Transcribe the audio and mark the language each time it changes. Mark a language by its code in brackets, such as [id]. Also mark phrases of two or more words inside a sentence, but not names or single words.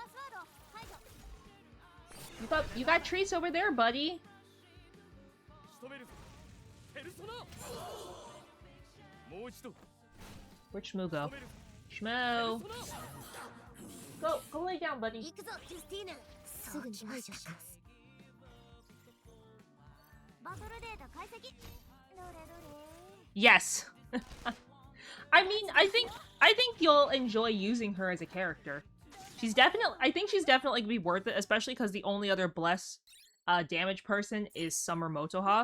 [en] You got treats over there, buddy. Where'd Shmoo go? Shmoo! Go lay down, buddy. Yes. I mean, I think you'll enjoy using her as a character. I think she's definitely gonna be worth it, especially because the only other bless damage person is Summer Motoha.